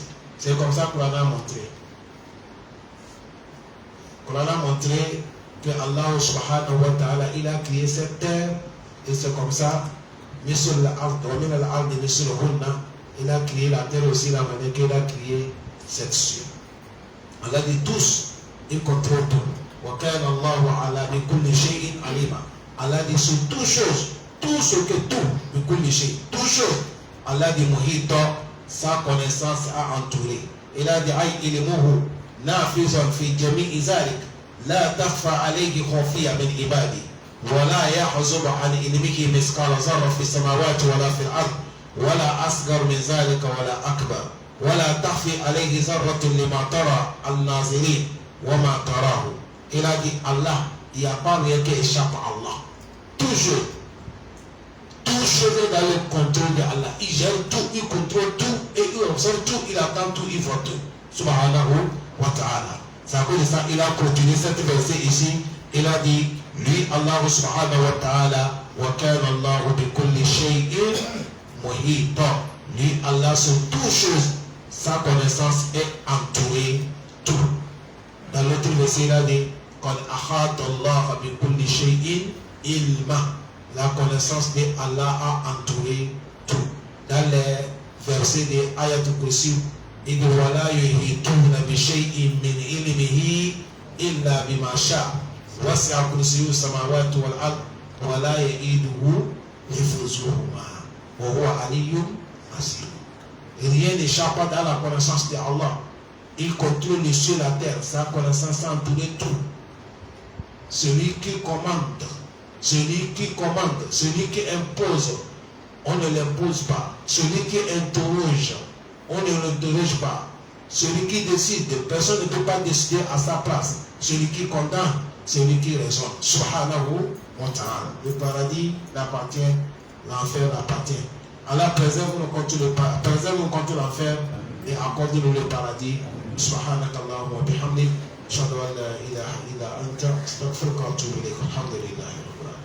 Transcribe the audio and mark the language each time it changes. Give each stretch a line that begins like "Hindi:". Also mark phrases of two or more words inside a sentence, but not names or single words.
French: C'est comme ça qu'on a montré. Qu'on a montré que Allah
Arabic: سبحانه وتعالى
French: il a créé cette terre et c'est comme ça il a créé la terre aussi la manière qu'il a créé cette cieux. Allah dit tous, il contrôle tout. Allah dit sur toute chose, tout ce que tout chose, Allah dit muhita, sa connaissance a entouré. Il a dit
Arabic: أي علمه نافذ في جميع ذلك لا تخفى عليه خافية من عباده ولا يحجب عن علمه مثقال ذرة في السماوات ولا في الأرض ولا أصغر من ذلك ولا أكبر ولا تخفي عليه ذرة لما ترى الناظرين وما تراه.
French: Il a dit Allah, il n'y a pas rien qui échappe à Allah. Toujours est dans le contrôle de Allah. Il gère tout, il contrôle tout et il observe tout, il attend tout, il voit tout.
Arabic: سبحانه وتعالى.
French: C'est à cause de ça il a continué cette verset ici. Il a dit lui
Arabic: الله سبحانه وتعالى وكان الله بكل شيء محيطا.
French: Lui Allah sur toutes choses, sa connaissance est entourée tout. Dans l'autre verset il a dit
Arabic: قد أحاط الله بكل شيء علما.
French: La connaissance de Allah a entouré tout. Dans les versets de Ayatul Kursi il dit
Arabic: ولا يحيطون بشيء من علمه إلا بما شاء. وسع كرسيه السماوات والأرض ولا يئوده حفظهما وهو علي عظيم.
French: Rien n'échappe dans la connaissance de Allah. Il contrôle les cieux et la terre. Sa connaissance a entouré tout. Celui qui commande, celui qui impose, on ne l'impose pas. Celui qui interroge, on ne l'interroge pas. Celui qui décide, personne ne peut pas décider à sa place. Celui qui condamne, c'est lui qui raisonne.
Arabic: سبحانه وتعالى.
French: Le paradis l'appartient, l'enfer l'appartient. Allah préserve-nous contre l'enfer et accorde-nous le paradis.
Arabic: سبحانك اللهم وبحمدك أشهد أن لا إله إلا أنت أستغفرك وأتوب إليك. Alhamdulillah.